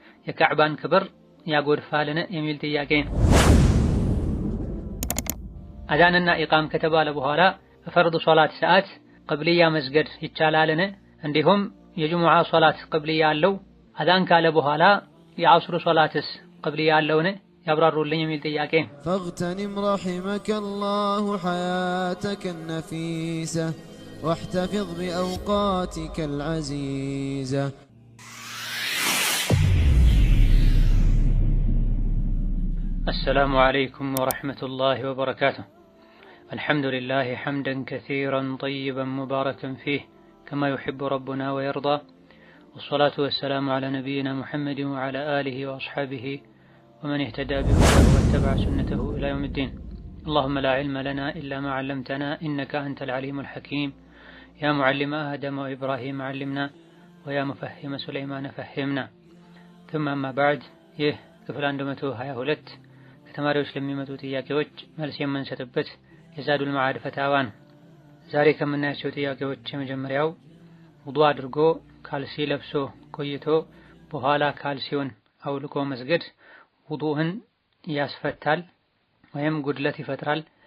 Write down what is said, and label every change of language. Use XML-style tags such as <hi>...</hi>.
<am>የካዕባን ክብር ያጎድፋልን? የሚል ጥያቄ ነው። አዛንና ኢቃም ከተባለ በኋላ በፈርድ ሶላት ሰዓት ቅብልያ መስገድ ይቻላልን? እንዲሁም የጁሙዓ ሶላት ቅብልያ አለው? አዛን ካለ በኋላ የዐስር ሶላትስ ቅብልያ አለውን? ያብራሩልኝ የሚል ጥያቄ ነው።</am> <ar>فاغتنم رحمك الله حياتك النفيسة واحتفظ بأوقاتك العزيزة. السلام عليكم ورحمة الله وبركاته. الحمد لله حمدا كثيرا طيبا مباركا فيه كما يحب ربنا ويرضى، والصلاة والسلام على نبينا محمد وعلى آله وأصحابه ومن اهتدى بهداه واتبع سنته إلى يوم الدين. اللهم لا علم لنا إلا ما علمتنا إنك أنت العليم الحكيم. يا معلم آدم وإبراهيم علمنا ويا مفهم سليمان فهمنا. ثم أما بعد</ar> <am>ክፍል 122 ከተማሪዎች ለሚመጡ ጥያቄዎች መልስ የምንሰጥበት የዛዱል መዓድ ፈታዋ ነው። ዛሬ ከምናያቸው ጥያቄዎች የመጀመሪያው ውዱእ አድርጎ ካልሲ ለብሶ ቆይቶ በኋላ ካልሲውን አውልቆ መስገድ ውዱእን ያስፈታል ወይም ጉድለት ይፈጥራል?</am>